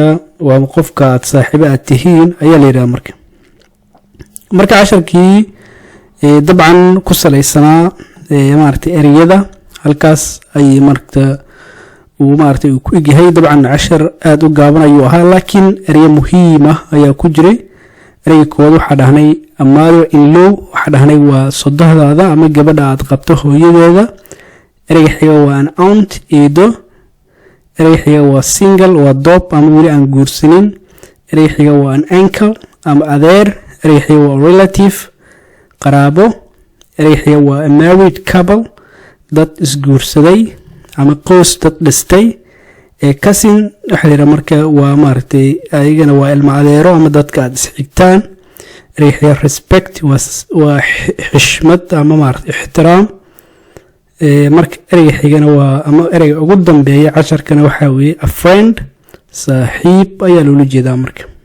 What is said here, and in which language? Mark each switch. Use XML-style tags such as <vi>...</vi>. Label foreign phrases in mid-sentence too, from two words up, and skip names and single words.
<so>waa qofka aad saaxiib aad tihiin ayaa la yiraahdaa marka casharkii dabcan ku saleysanaa maartay ereyada halkaas ay marka uu maartay ku igyahay dabcan cashar aad u gaaban ayuu ahaa laakiin ereyo muhiim ah ayaa ku jiray ereyga koowaad waxa dhahnay</so> <en>a mother in law</en> <so>waxa dhahnay waa sodohdaada ama gabadha aad qabto hooyadeeda ereyga xiga waa an aunt eedo ereyga xiga waa single waa doob ama wali aan guursanin ereyga xiga waa</so> <en>an uncle</en> <so>ama adeer ereyga xiga waa relative qaraabo ereyga xiga waa</so> <en>a married couple</en> <so>dad isguursaday ama qoys dad dhistay cousin waxa la yiraahdaa marka waa maartay ayagana waa ilmo adeero ama dadka aad isxigtaan ereyga xiga respect waa xishmad ama maartay ixtiraam marka ereyga xigana waa ama ereyga ugu dambeeya casharkana waxa weeye</so> <en>a friend</en> <so>saaxiib ayaa loo jeedaa marka</so>